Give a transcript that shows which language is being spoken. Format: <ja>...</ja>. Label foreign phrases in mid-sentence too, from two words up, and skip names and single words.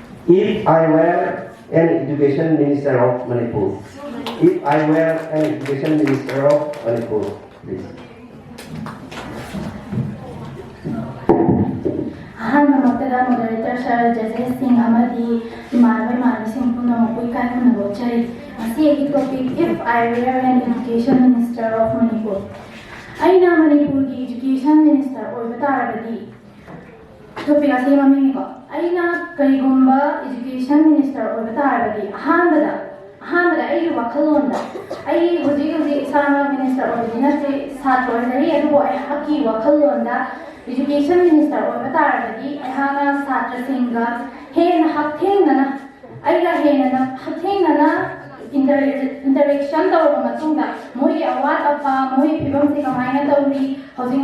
<en>If I were an education minister of Manipur, if I were an education minister of Manipur, please.</en> <mni>Ahanmamaktada</mni> <en>moderator sir</en> <mni>judges sing amadi imanbai mani sing puna mapui kai huna bochari asi</mni> <en>topic if I were an education minister of Manipur.</en> <mni>Aina Manipur ki education minister oiba tarabadi topic asi maming ko aina karigumba education minister oiba tarabadi ahanbada ai wakhalonda ai hoji isama minister oibina se satro ari adu ai haki wakhalonda</mni> <en>education minister</en> <mni>oiba tarabadi ahana satra singa hena hakthenana aiga hena hakthenana interaction tawba matungda moi awat apa moi phibam se kamaina tawri hojing</mni>